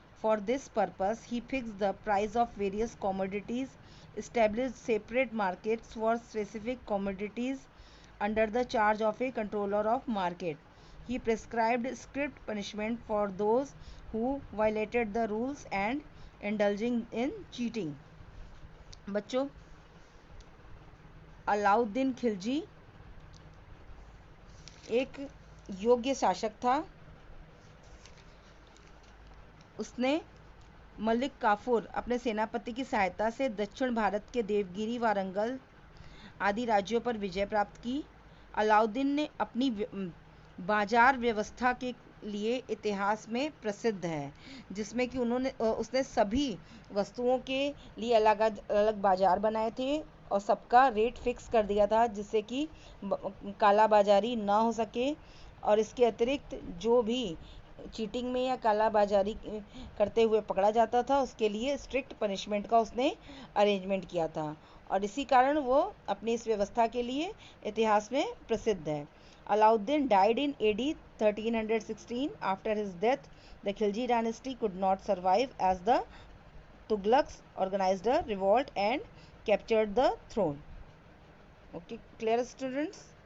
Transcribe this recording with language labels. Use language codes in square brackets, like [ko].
[en] For this purpose, he fixed the price of various commodities, established separate markets for specific commodities under the charge of a controller of market. He prescribed strict punishment for those who violated the rules and indulging in cheating. [hi] बच्चों, अलाउद्दीन खिलजी एक योग्य शासक था. उसने मलिक काफूर अपने सेनापति की सहायता से दक्षिण भारत के देवगिरी, वारंगल आदि राज्यों पर विजय प्राप्त की. अलाउद्दीन ने अपनी बाजार व्यवस्था के लिए इतिहास में प्रसिद्ध है, जिसमें कि उसने सभी वस्तुओं के लिए अलग अलग बाजार बनाए थे और सबका रेट फिक्स कर दिया था, जिससे कि काला बाजारी ना हो सके. और इसके अतिरिक्त जो भी चीटिंग में या काला बाजारी करते हुए पकड़ा जाता था, उसके लिए स्ट्रिक्ट पनिशमेंट का उसने अरेंजमेंट किया था और इसी कारण वो अपनी इस व्यवस्था के लिए इतिहास में प्रसिद्ध है. [en] Alauddin died in AD 1316. After his death, the Khilji dynasty could not survive as the Tughlaqs organized a revolt and captured the throne. Okay, clear, students?